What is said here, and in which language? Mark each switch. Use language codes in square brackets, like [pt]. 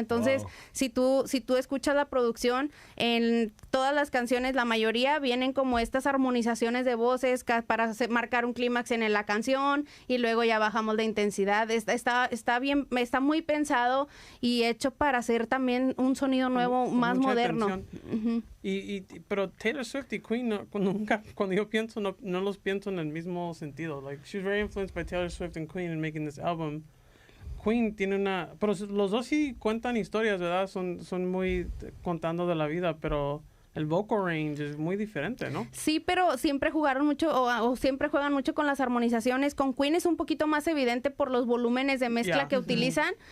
[es] Entonces, si tú escuchas la producción, en todas las canciones, la mayoría vienen como estas armonizaciones de voces para marcar un clímax en la canción y luego ya bajamos de intensidad. Está bien, está muy pensado y hecho para hacer también un sonido nuevo, con más mucha moderno. atención. Pero Taylor Swift y Queen, cuando yo pienso, no los pienso en el mismo sentido. [en] Like, she's very influenced by Taylor Swift and Queen in making this album. [es] Queen tiene pero los dos sí cuentan historias, ¿verdad? Son muy contando de la vida, pero el vocal range es muy diferente, ¿no? Sí, pero siempre jugaron mucho o siempre juegan mucho con las armonizaciones. Con Queen es un poquito más evidente por los volúmenes de mezcla que utilizan.